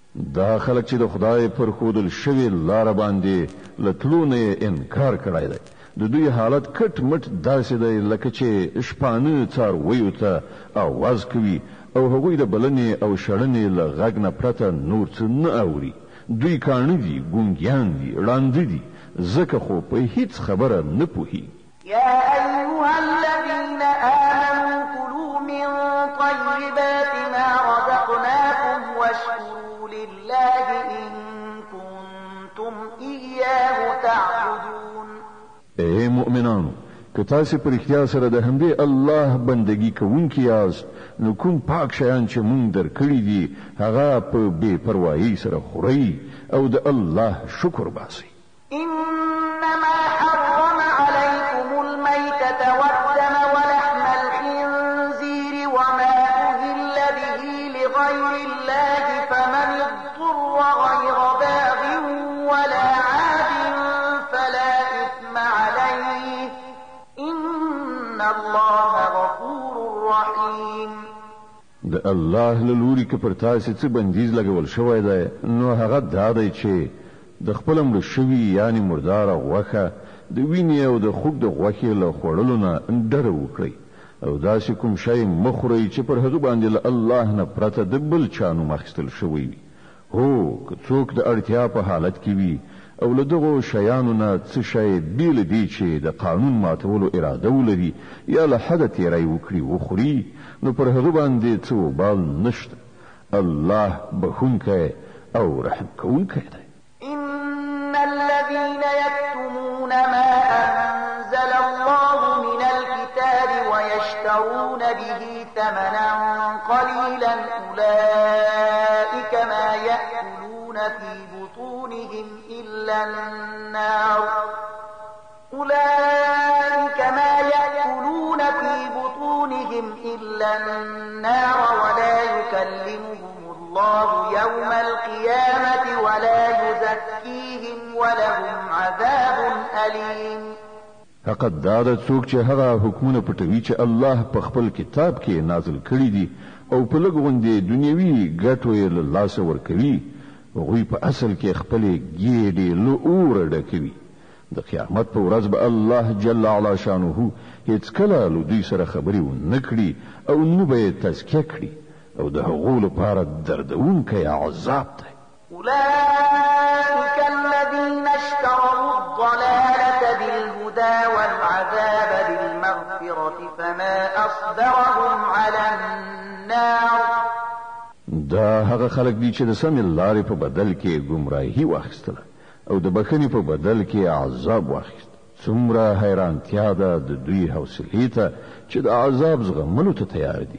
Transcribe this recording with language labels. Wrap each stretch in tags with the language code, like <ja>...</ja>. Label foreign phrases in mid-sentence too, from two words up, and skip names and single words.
<ps>دا خلک چې د خدای پر خودل شوی لار باندې لټلونه انکار کړای دی د دوی حالت کټ مټ داسې دی لکه چې شپانه څار ویو ته आवाज کوي او هغوی د بلنې او شړنې له غږ نه پرته نور څه نه اوري دوی کاڼه دي ګونګیان دي ړانده دي ځکه خو په هیڅ خبره نه پوهي</ps> <ar>يا أيها الذين آمنوا كلوا من طيبات ما رزقناكم واشكروا لله إن كنتم إياه تعبدون</ar> <ps>اے مؤمنانو که تاسو پر اختیار سره د همدې الله بندگی کوونکی یاست نو کوم پاک شیان چې مونږ درکړي دي هغه په بے پروايي سره خورئ او د الله شکر باسئ</ps> <ar>إنما حرم عليكم الميتة والدم ولحم الخنزير وما أهل به لغير الله فمن اضطر غير باغ ولا عاد فلا إثم عليه إن الله غفور رحيم</ar> <ps>د الله له لوري که پر تاسو څه بندیز لګول شوی دی نو هغه دا دی چې د خپل مړ شوي یعنی مردار غوښه د وینې او د خوګ د غوښې له خوړلو نه ډډه وکړئ او داسې کوم شی مخورئ چې پر هغه باندې له الله نه پرته د بل چا نوم اخیستل شوی وي هو که څوک د اړتیا په حالت کې وي او له دغو شیانو نه څه شی بیل دی چې د قانون ماتولو اراده ولري یا له حده تیری وکړي وخوري نو پر هغه باندې څه وبال نشته الله بخونکی او رحم کوونکی دی</ps> <ar>إن الذين يكتمون ما أنزل الله من الكتاب ويشترون به ثمنا قليلا أولئك ما يأكلون في بطونهم إلا النار ولا يكلمهم الله يوم القيامة ولا يزكيهم ولهم عذاب أليم</ar> <ps>حقیقت دا د څوک چې هغه حکمونه پټوي چې الله په خپل کتاب کې نازل کړی دي او په لږ غوندې دنیوي ګټو یې له لاسه ورکوي هغوی په اصل کې خپلې ګېډې له اوره ډکوي د قیامت په ورځ به الله جل علا شانه هیڅ کله له دوی سره خبرې ونه کړي او نه به یې تزکیه کړي او د هغو لپاره دردونکی عذاب دی</ps> <ar>أولئك الذين اشتروا الضلالة بالهدى والعذاب بالمغفرة فما أصبرهم على النار</ar> <ps>دا هغه خلک دي چې د سمې لارې په بدل کې گمراهي واخیستله او د بخښنې په بدل کې عذاب واخیست څومره حیرانتیا ده د دوی حوصلې ته چې د عذاب زغملو ته تیار دي</ps>